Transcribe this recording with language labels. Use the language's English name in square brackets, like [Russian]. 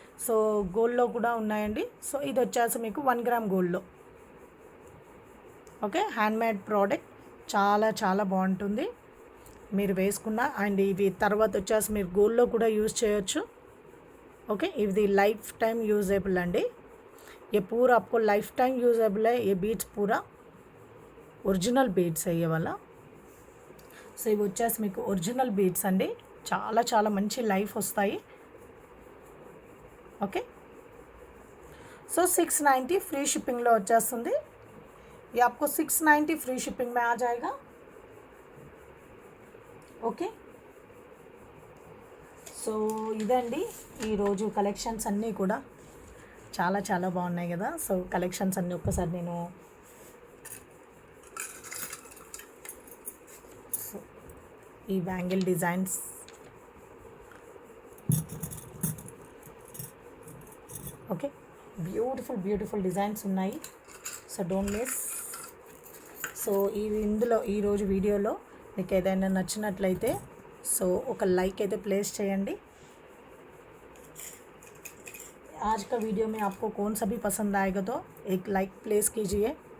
[Telugu] So గోల్డ్లో కూడా ఉన్నాయండి. సో ఇది వచ్చేసి మీకు 1 గ్రామ్ గోల్డ్లో. ఓకే, హ్యాండ్మేడ్ ప్రోడక్ట్ చాలా చాలా బాగుంటుంది మీరు వేసుకున్న. అండ్ ఇవి తర్వాత వచ్చేసి మీరు గోల్డ్లో కూడా యూజ్ చేయొచ్చు. ओके, ఇది లైఫ్ టైం యూజేబుల్ అండి. [Hindi] ये पूरा आपको लाइफ टाइम यूजेबल है. ये बीड्स पूरा [Telugu] ఒరిజినల్ బీడ్స్ అయ్యే వల్ల. సో ఇవి వచ్చేసి మీకు ఒరిజినల్ బీడ్స్ అండి. చాలా చాలా మంచి లైఫ్ వస్తాయి. ఓకే, సో 690 ఫ్రీ షిప్పింగ్లో వచ్చేస్తుంది. [Hindi] ये आपको 690 फ्री शिपिंग में आ जाएगा. [Telugu] ఓకే, సో ఇదండి ఈరోజు కలెక్షన్స్ అన్నీ కూడా చాలా చాలా బాగున్నాయి కదా. సో కలెక్షన్స్ అన్నీ ఒక్కసారి నేను ఈ bangle designs okay, beautiful beautiful designs ఉన్నాయి. So don't miss. సో ఇందులో ఈరోజు వీడియోలో మీకు ఏదైనా నచ్చినట్లయితే సో ఒక లైక్ అయితే ప్లేస్ చేయండి. [Hindi] आज का वीडियो में आपको कौन सा भी पसंद आएगा तो एक लाइक प्लेस कीजिए.